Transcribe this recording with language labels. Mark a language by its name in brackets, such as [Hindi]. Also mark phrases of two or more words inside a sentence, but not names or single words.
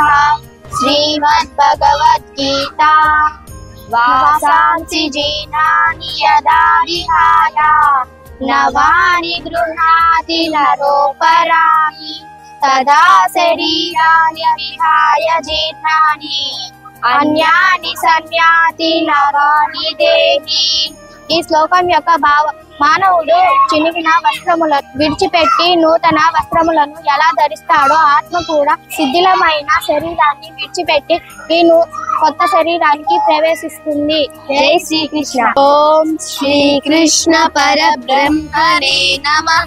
[Sanskrit] श्रीमद्भगवद्गीता वासांसि जीर्णानि यदा विहाय नवानि गृह्णाति नरोपराणि तदा शरीराणि विहाय जीर्णानि अन्यानि संयाति नवानि देहि। [Telugu] ఈ శ్లోకం యొక్క భావం మానవుడు చినిగిన వస్త్రములను విడిచిపెట్టి నూతన వస్త్రములను ఎలా ధరిస్తాడో ఆత్మ కూడా శిథిలమైన శరీరాన్ని విడిచిపెట్టి ఈ కొత్త శరీరానికి ప్రవేశిస్తుంది. [Sanskrit] జై శ్రీకృష్ణ. ఓం శ్రీకృష్ణ పరబ్రహ్మణే నమః.